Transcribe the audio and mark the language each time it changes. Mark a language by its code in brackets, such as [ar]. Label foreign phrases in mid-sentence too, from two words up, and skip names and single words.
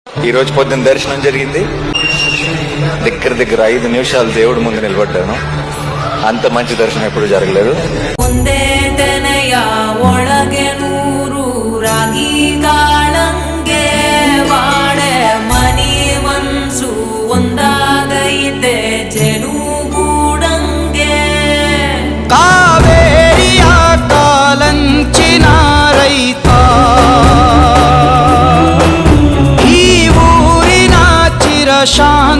[te] ఈ రోజు పొద్దున్న దర్శనం జరిగింది. దగ్గర 5 నిమిషాలు దేవుడి ముందు నిలబడ్డాను. అంత మంచి దర్శనం ఎప్పుడు జరగలేదు. [kn] ಒಂದೇ ತೆನೆಯ ಒಳಗೆ ನೂರು ರಾಗಿ ಕಾಳಂಗೆ ಬಾಳೆ ಮನಿ ಮನ್ಸು ಒಂದಾಗೈತೆ ಜನುಗೂಡಂಗೆ ಕಾವೇರಿಯ ಕಾಲಂಚಿನ ರೈತ ಈ ಊರಿನ ಚಿರಶಾ